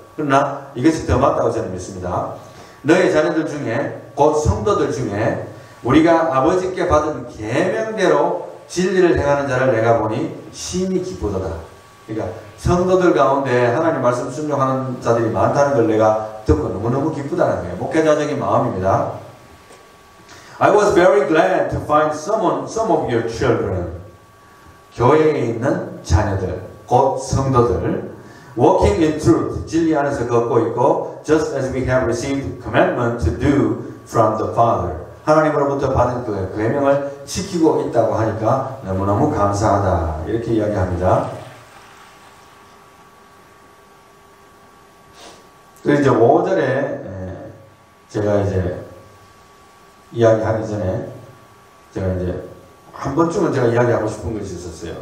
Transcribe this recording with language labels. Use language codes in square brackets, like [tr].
[ko] 그러나 이것이 더 맞다고 저는 믿습니다. 너의 자녀들 중에 곧 성도들 중에 우리가 아버지께 받은 계명대로 진리를 행하는 자를 내가 보니 심히 기쁘도다. 그러니까 성도들 가운데 하나님 말씀 순종하는 자들이 많다는 걸 내가 듣고 너무너무 기쁘다는 거예요. 목회자적인 마음입니다. [en] I was very glad to find some of your children. [ko] 교회에 있는 자녀들, 곧 성도들, [en] walking in truth, [ko] 진리 안에서 걷고 있고, [en] just as we have received commandment to do from the Father. [ko] 하나님으로부터 받은 그 계명을 지키고 있다고 하니까 너무너무 감사하다. 이렇게 이야기합니다. 그리고 이제 5절에 제가 이제 이야기하기 전에 제가 이제 한 번쯤은 제가 이야기하고 싶은 것이 있었어요.